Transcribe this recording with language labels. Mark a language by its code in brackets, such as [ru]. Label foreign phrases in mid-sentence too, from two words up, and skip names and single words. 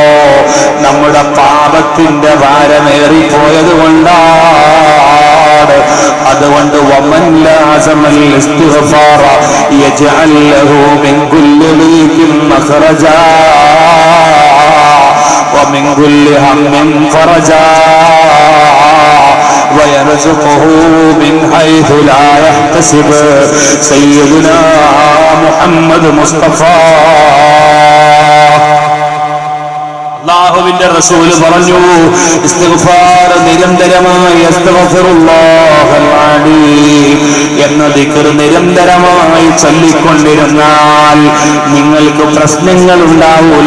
[ml] നമ്മുടെ പാപത്തിന്റെ ഭാരമേറിപ്പോയത് കൊണ്ടാണ്. [ar] അതുകൊണ്ട് ومن لازم الاستغفار يجعل له من كل ضيق مخرجا ومن كل هم فرجا ويرزقه من حيث لا يحتسب. سيدنا محمد [ml] മുസ്തഫാ അല്ലാഹുവിന്റെ റസൂൽ പറഞ്ഞു, ഇസ്തിഗ്ഫാർ നിരന്തരമായി [ar] أستغفر الله العليم [ml] എന്ന ദിക്ർ നിരന്തരമായി ചൊല്ലിക്കൊണ്ടിരുന്നാൽ നിങ്ങൾക്ക് പ്രശ്നങ്ങൾ ഉണ്ടാവൂല.